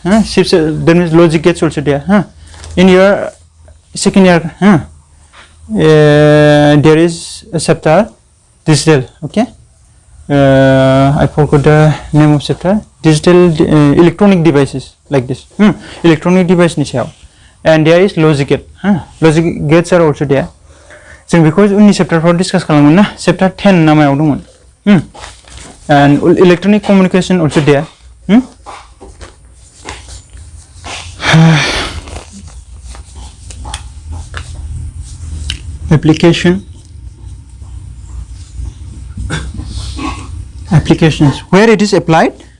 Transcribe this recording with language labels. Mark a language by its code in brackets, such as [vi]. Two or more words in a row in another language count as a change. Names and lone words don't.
[en] That means logic gates also there. In your second year, there is a chapter digital. Okay, I forgot the name of chapter. Digital electronic devices like this. Electronic device [brx] ni sayaw. [en] And there is logic gate. Logic gates are also there. So because [brx] unni chapter 4 discuss खालामोन ना, chapter 10 नामायाव दंमोन. [en] And electronic communication also there. Applications where it is applied.